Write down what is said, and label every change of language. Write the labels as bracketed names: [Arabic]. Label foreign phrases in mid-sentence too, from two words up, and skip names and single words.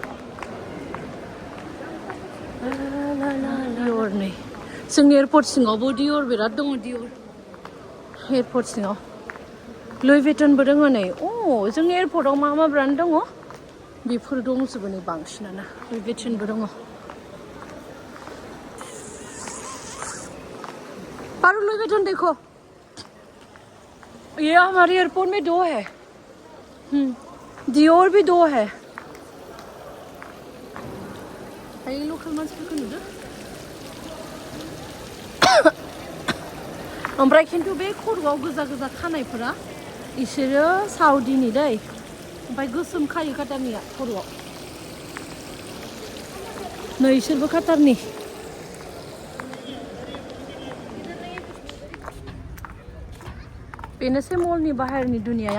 [Bodo] दियर नै जोंनि एयारपर्ट सिङावबो दियर बिराद दङ दियर एयारपर्ट सिङाव लुइ भिटनबो दङ नै जोंनि एयारपर्टआव मा मा ब्रान्ड दङ बेफोर दंजोबो नै बांसिनानो लुइ भिटनबो दङ [Hindi] पारू लुइ भिटन देखो ये हमारे एयरपोर्ट में 2 है दियोर भी 2 है [Bodo] लकेल मानसिफोरखौ नुदो ओमफ्राय खिन्थु बे खर'आव गोजा गोजा खानायफोरा इसोरो साउदिनि दै ओमफ्राय गोसोम खायो काटारनिया खर'आव नै इसोरबो काटारनि बेनोसै मलनि बाहेरनि दुनियाया